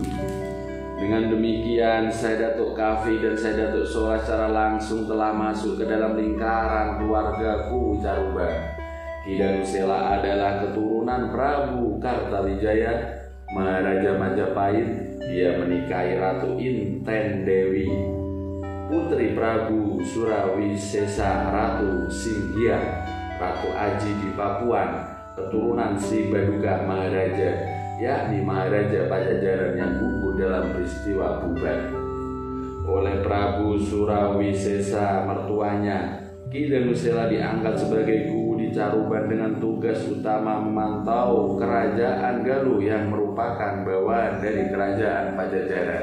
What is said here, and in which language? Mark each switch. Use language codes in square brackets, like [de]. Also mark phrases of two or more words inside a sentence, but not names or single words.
[id] Dengan demikian, Syekh Datuk Kafi dan Syekh Datuk Soleh secara langsung telah masuk ke dalam lingkaran keluarga Kuwu Caruban. Ki Danusela adalah keturunan Prabu Kartawijaya, Maharaja Majapahit. Dia menikahi Ratu Inten Dewi, putri Prabu Surawisesa Ratu Singhyang, Ratu Aji di Papuan, keturunan Sri Baduga Maharaja, yakni Maharaja Pajajaran yang gugur dalam peristiwa Bubar. Oleh Prabu Surawisesa mertuanya, Ki Danusela diangkat sebagai Kuwu di Caruban dengan tugas utama memantau kerajaan Galuh yang merupakan bawaan dari kerajaan Pajajaran.